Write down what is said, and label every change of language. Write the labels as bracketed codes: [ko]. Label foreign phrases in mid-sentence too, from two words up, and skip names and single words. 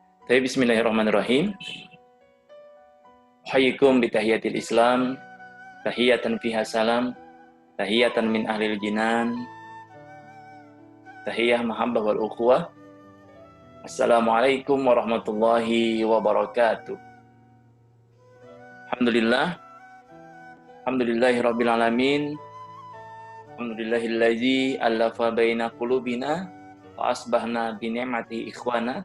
[ar] Tapi بسم الله الرحمن الرحيم. حييكم بتحية الإسلام، تحية فيها سلام، تحية من أهل الجنان، تحية محبة والأخوة. السلام عليكم ورحمة الله وبركاته. Alhamdulillah. الحمد لله رب العالمين. الحمد لله الذي ألف بين قلوبنا وأصبحنا بنعمته إخوانا.